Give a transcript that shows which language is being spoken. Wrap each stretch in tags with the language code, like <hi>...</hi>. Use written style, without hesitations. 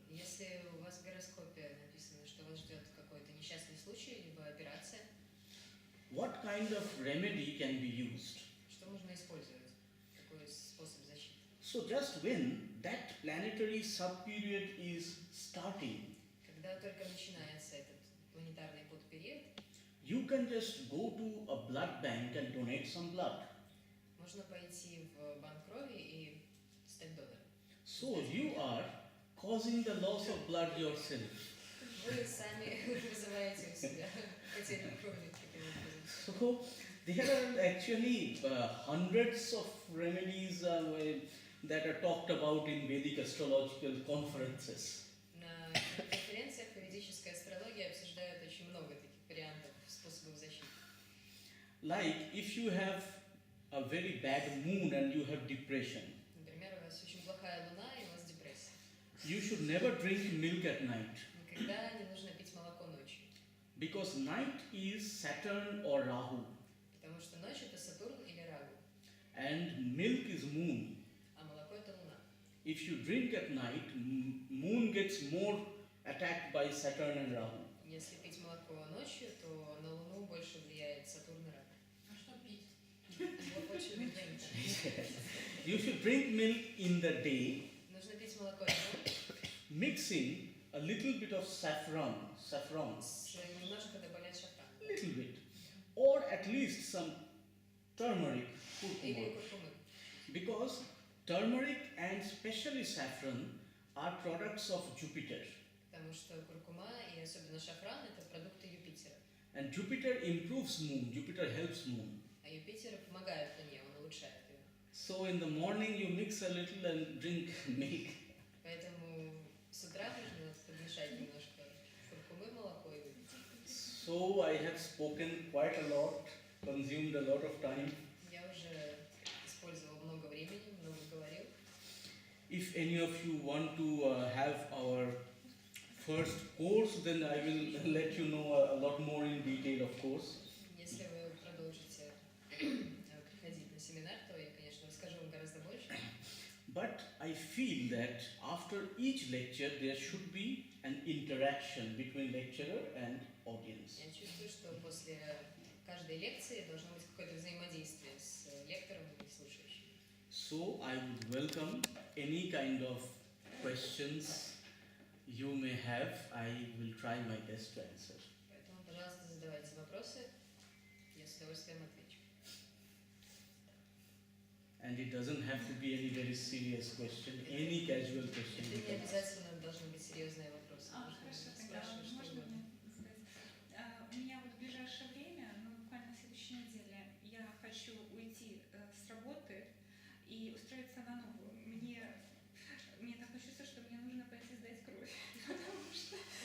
<ru>Если у вас в гороскопе написано, что вас ждет какой-то несчастный случай, либо операция,</ru> <en>what kind of remedy can be used?</en> <ru>что можно использовать? Какой способ защиты?</ru> <en>So just when that planetary subperiod is starting,</en> <ru>Когда только начинается этот планетарный подпериод,</ru> <en>you can just go to a blood bank and donate some blood.</en> <ru>можно пойти в банк крови и стать донором.</ru> <en>So you are causing the loss of blood yourself.</en> <ru>Вы сами вызываете у себя потерю крови таким образом.</ru> <en>So there are actually hundreds of remedies that are talked about in Vedic astrological conferences.</en> <ru>На конференциях по ведической астрологии обсуждают очень много таких вариантов способов защиты.</ru> <en>Like if you have a very bad moon and you have depression,</en> <ru>Например, у вас очень плохая луна и у вас депрессия.</ru> <en>you should never drink milk at night</en> <ru>Никогда не нужно пить молоко ночью,</ru> <en>because night is Saturn or Rahu</en> <ru>потому что ночь это Сатурн или Рагу,</ru> <en>and milk is moon.</en> <ru>а молоко это луна.</ru> <en>If you drink at night, moon gets more attacked by Saturn and Rahu.</en> <ru>Если пить молоко ночью, то на луну больше влияет Сатурн и Рагу. А что пить?</ru> <en>What should we drink? You should drink milk in the day,</en> <ru>Нужно пить молоко днем</ru> <en>mixing a little bit of saffron,</en> <ru>немножко добавлять шафран.</ru> <en>little bit, or at least some turmeric,</en> <ru>Или</ru> <en>curcuma,</en> <ru>куркумы.</ru> <en>because turmeric and especially saffron are products of Jupiter,</en> <ru>Потому что куркума и особенно шафран это продукты Юпитера.</ru> <en>and Jupiter improves moon, Jupiter helps moon.</en> <ru>А Юпитер помогает Луне, он улучшает ее.</ru> <en>So in the morning you mix a little and drink milk.</en> <ru>Поэтому с утра нужно подмешать немножко куркумы, молоко и выпить.</ru> <en>So I have spoken quite a lot, consumed a lot of time.</en> <ru>Я уже использовал много времени, много говорил.</ru> <en>If any of you want to have our first course, then I will let you know a lot more in detail, of course.</en> <ru>Если вы продолжите приходить на семинар, то я, конечно, расскажу вам гораздо больше.</ru> <en>But I feel that after each lecture there should be an interaction between lecturer and audience.</en> <ru>Я чувствую, что после каждой лекции должно быть какое-то взаимодействие с лектором и слушающим.</ru> <en>So I would welcome any kind of questions you may have. I will try my best to answer.</en> <ru>Поэтому, пожалуйста, задавайте вопросы, я с удовольствием отвечу.</ru> <en>And it doesn't have to be any very serious question, any casual question.</en> <ru>Это не</ru> <en>can ask.</en> <ru>обязательно должны быть серьезные вопросы. Хорошо, Можно тогда спрашивать что можно угодно. мне сказать? У меня вот в ближайшее время, ну буквально на следующей неделе, я хочу уйти с работы и устроиться на новую. Мне такое чувство, что мне нужно пойти сдать кровь, потому что...</ru>